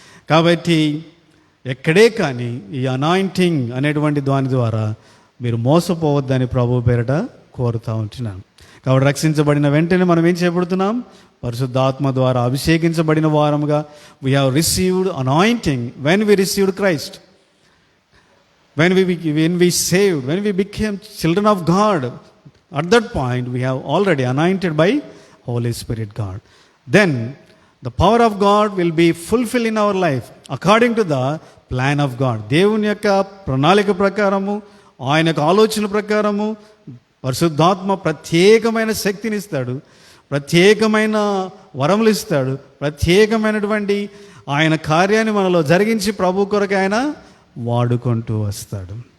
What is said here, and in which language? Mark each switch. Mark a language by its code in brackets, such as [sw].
[te] కాబట్టి ఎక్కడే కానీ ఈ అనాయింటింగ్ అనేటువంటి దాని ద్వారా మీరు మోసపోవద్దని ప్రభు పేరట కోరుతూ ఉంటున్నాను. కాబట్టి రక్షించబడిన వెంటనే మనం ఏం చేయబడుతున్నాం? పరిశుద్ధాత్మ ద్వారా అభిషేకించబడిన వారముగా [en] We have received anointing when we received Christ. when we became children of God, at that point we have already anointed by Holy Spirit God. Then the power of God will be fulfilled in our life according to the plan of God. [te] దేవుని యొక్క ప్రణాళిక ప్రకారము, ఆయన యొక్క ఆలోచన ప్రకారము పరిశుద్ధాత్మ ప్రత్యేకమైన శక్తిని ఇస్తాడు, ప్రత్యేకమైన వరములు ఇస్తాడు, ప్రత్యేకమైనటువంటి ఆయన కార్యాన్ని మనలో జరిగించి ప్రభు కొరకు ఆయన వాడుకుంటూ వస్తాడు.